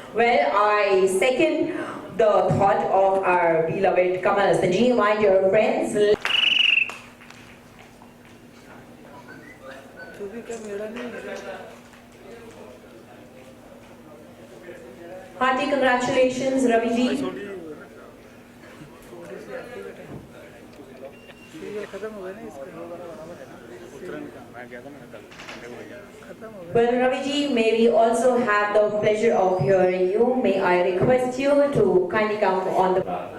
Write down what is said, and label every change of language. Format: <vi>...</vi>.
<en>Well, I second the thought of our beloved Kamal Hassan ji. My dear friends,</en> <hi>क्योंकि क्या मेरा नहीं है</hi> <en>hearty congratulations, Ravi ji.</en> <hi>खत्म हो गया ना इसका खत्म हो गया</hi> <en>Well, Ravi ji, may we also have the pleasure of hearing you. May I request you to kindly come on the...</en>